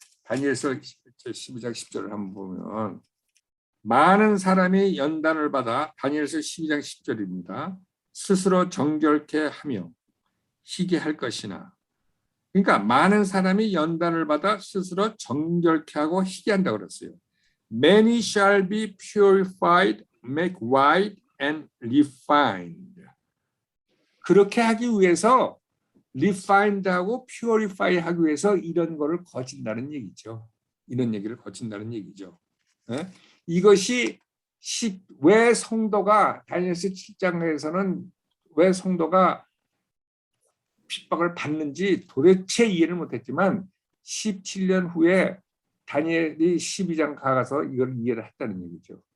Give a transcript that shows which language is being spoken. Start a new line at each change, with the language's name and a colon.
Korean: 다니엘서 12장 10절을 한번 보면 많은 사람이 연단을 받아 다니엘서 12장 10절입니다. 스스로 정결케 하며 희게 할 것이나 그러니까 많은 사람이 연단을 받아 스스로 정결케 하고 희게 한다고 그랬어요.
English: Many shall be purified, make white and refined.
Korean: 그렇게 하기 위해서 refined하고 purify 하기 위해서 이런 거를 거친다는 얘기죠. 이런 얘기를 거친다는 얘기죠. 네? 이것이 왜 성도가 다니엘서 7장에서는 왜 성도가 핍박을 받는지 도대체 이해를 못했지만 17년 후에 다니엘이 12장 가서 이걸 이해를 했다는 얘기죠.